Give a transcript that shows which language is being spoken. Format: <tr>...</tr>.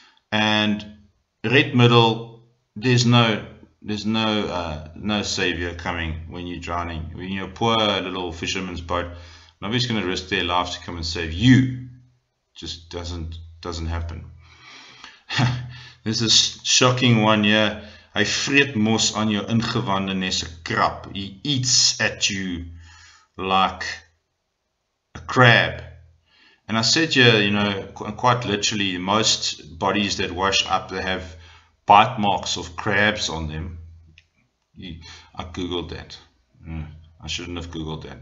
<en>And red middle, there's no savior coming when you're drowning. When you're a poor little fisherman's boat, nobody's going to risk their life to come and save you. Just doesn't happen. There's this shocking one here.</en> <af>Hy vreet mos aan jou ingewande nes 'n krab.</af> <en>He eats at you like a crab. And I said here, you know, quite literally, most bodies that wash up, they have bite marks of crabs on them. I googled that. I shouldn't have googled that.</en>